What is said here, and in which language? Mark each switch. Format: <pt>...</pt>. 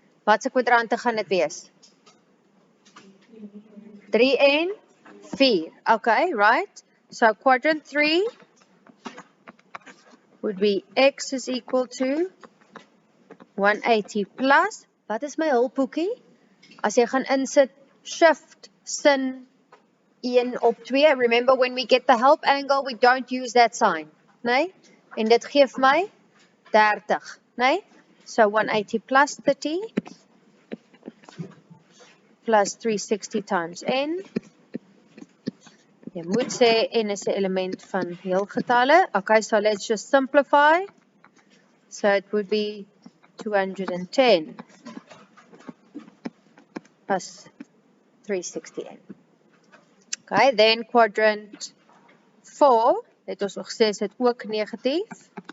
<af>Watse kwadrante gaan dit wees?</af> <en>3 en 4. Okay, right? So quadrant 3 would be x is equal to 180 plus.</en> <af>Wat is my hulphoekie? As jy gaan insit shift sin 1 op 2.</af> <en>Remember when we get the help angle, we don't use that sign.</en> <af>Nee? En dit geef my 30. Nee?</af> <en>So 180 plus 30 plus 360 times n.</en> <af>Jy moet sê n is 'n element van heelgetalle.</af> <en>Okay, so let's just simplify. So it would be 210 plus 360n. Okay, then</en> <af>quadrant 4, het ons nog gesê is dit ook negatief.</af>